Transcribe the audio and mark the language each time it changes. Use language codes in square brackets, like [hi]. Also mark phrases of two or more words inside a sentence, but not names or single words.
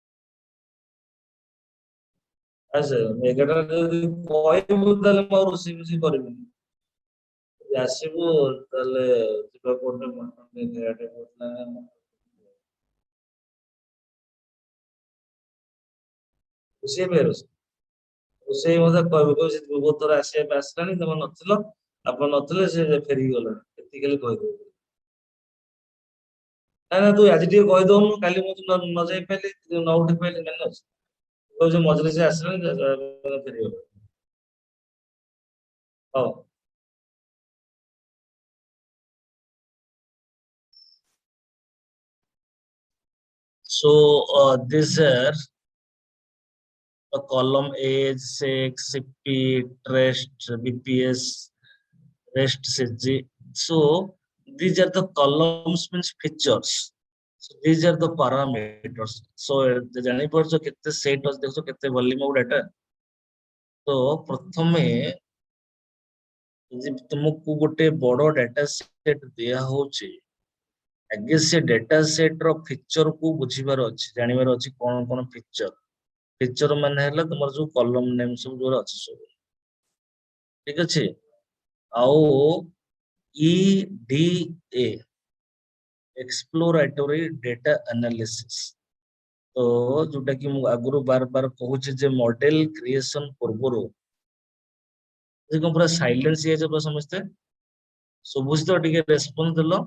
[or] ଆଚ୍ଛା 11ଟା ଯଦି କହିବୁ ତାହେଲେ ମୁଁ ଆଉ ରୋଷେଇ ଫୋଷେଇ କରିବିନି ଯଦି ଆସିବୁ ତାହେଲେ ଯିବା କୋଉଠି ମଟନ ଟିକେ ଖାଇବା ଟିକେ କହୁଥିଲା ରୋଷେଇ ପାଇଁ ରୋଷେଇ ମତେ କହିବୁ କହିବୁ ସେ ବହୁତ ଥର ଆସିବା ପାଇଁ ଆସିଲାଣି ତମେ ନଥିଲ ଆପଣ ନଥିଲେ ସେ ଫେରିକି ଗଲାଣି ଏତିକି ଖାଲି କହିଦେବୁ ନା ନା ତୁ ଆଜି ଟିକେ କହିଦଉନୁ କାଲି ମୁଁ ନ ଯାଇ ପାରିଲି ନ ଉଠି ପାରିଲି ମାନେ ଅଛି କହୁଛୁ ମଝିରେ ସେ ଆସିଲାଣି ଫେରିଗଲା [en] ହଉ so this are the column age sex cp rest bps rest cg so these are the columns means features so these are the parameters so [or] ଜାଣି ପାରୁଛ କେତେ ସେଟ୍ ଅଛି ଦେଖୁଛ କେତେ [en] volume of data [or] ତ ପ୍ରଥମେ ଯଦି ତୁମକୁ ଗୋଟେ ବଡ [en] data set [or] ଦିଆ ହଉଛି ଆଗେ ସେ [en] data set [or] ର ଫିଚର କୁ ବୁଝିବାର ଅଛି ଜାଣିବାର ଅଛି କଣ କଣ ଫିଚର ମାନେ ହେଲା ତମର ଯୋଉ [en] column name [or] ସବୁ ଯୋଉରା ଅଛି ସବୁ ଠିକ ଅଛି ଆଉ [en] E D A exploratory data analysis [or] ତ ଯୋଉଟା କି ମୁଁ ଆଗରୁ ବାର ବାର କହୁଛି ଯେ [en] model creation [or] ପୂର୍ବରୁ କଣ ପୁରା ସାଇଲେନ୍ସ ହେଇଯାଇଛ ପୁରା ସମସ୍ତେ ଶୁଭୁଛି ତ ଟିକେ ରେସ୍ପନ୍ସ ଦେଲ